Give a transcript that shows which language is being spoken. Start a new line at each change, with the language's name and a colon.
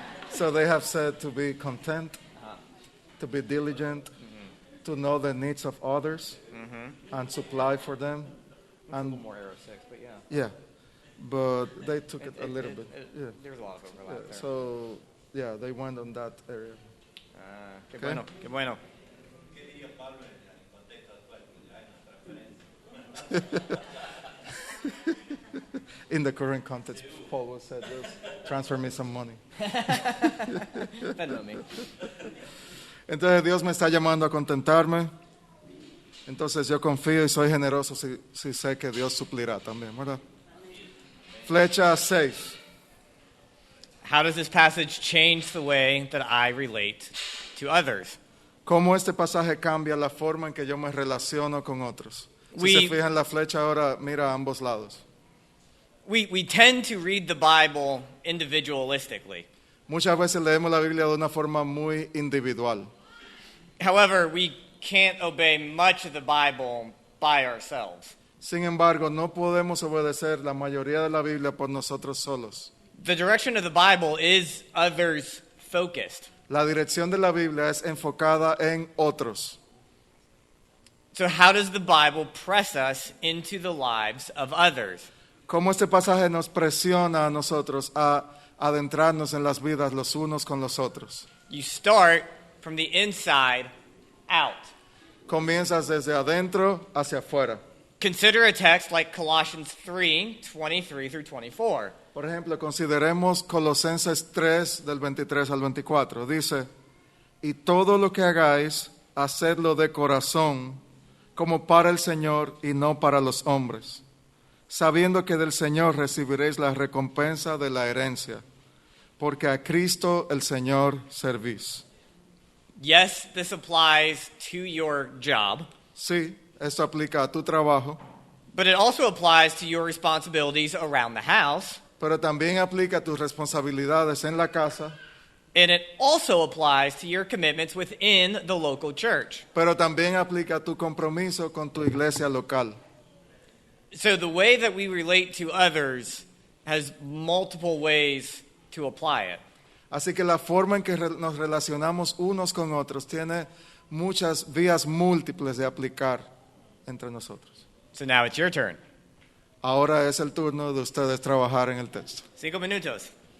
English: So they have said to be content, to be diligent, to know the needs of others, and supply for them. And More arrow 6, but yeah. yeah, but they took it a little bit. Yeah. There's a lot of overlap there. So yeah, they went on that area.
Spanish: Qué
English: Okay.
Spanish: bueno, qué bueno. ¿Qué diría Pablo en el contexto actual que hay una transferencia?
English: In the current context, Paul was said, "Just transfer me some money."
Spanish: Depende de mí. Entonces Dios me está llamando a contentarme. Entonces yo confío y soy generoso si sé que Dios suplirá también, ¿verdad? Flecha 6.
English: How does this passage change the way that I relate to others?
Spanish: ¿Cómo este pasaje cambia la forma en que yo me relaciono con otros? Si
English: We-
Spanish: se fijan, la flecha ahora mira a ambos lados.
English: We tend to read the Bible individualistically.
Spanish: Muchas veces leemos la Biblia de una forma muy individual.
English: However, we can't obey much of the Bible by ourselves.
Spanish: Sin embargo, no podemos obedecer la mayoría de la Biblia por nosotros solos.
English: The direction of the Bible is others focused.
Spanish: La dirección de la Biblia es enfocada en otros.
English: So, how does the Bible press us into the lives of others?
Spanish: ¿Cómo este pasaje nos presiona a nosotros a adentrarnos en las vidas los unos con los otros?
English: You start from the inside out.
Spanish: Comienzas desde adentro hacia afuera.
English: Consider a text like Colossians 3:23 through 24.
Spanish: Por ejemplo, consideremos Colosenses 3 del 23 al 24. Dice, y todo lo que hagáis, hacedlo de corazón, como para el Señor y no para los hombres, sabiendo que del Señor recibiréis la recompensa de la herencia, porque a Cristo el Señor servís.
English: Yes, this applies to your job,
Spanish: Sí, esto aplica a tu trabajo,
English: but it also applies to your responsibilities around the house,
Spanish: pero también aplica a tus responsabilidades en la casa
English: And it also applies to your commitments within the local church.
Spanish: Pero también aplica a tu compromiso con tu iglesia local.
English: So the way that we relate to others has multiple ways to apply it.
Spanish: Así que la forma en que nos relacionamos unos con otros tiene muchas vías múltiples de aplicar entre nosotros.
English: So now it's your turn.
Spanish: Ahora es el turno de ustedes trabajar en el texto. 5 minutos.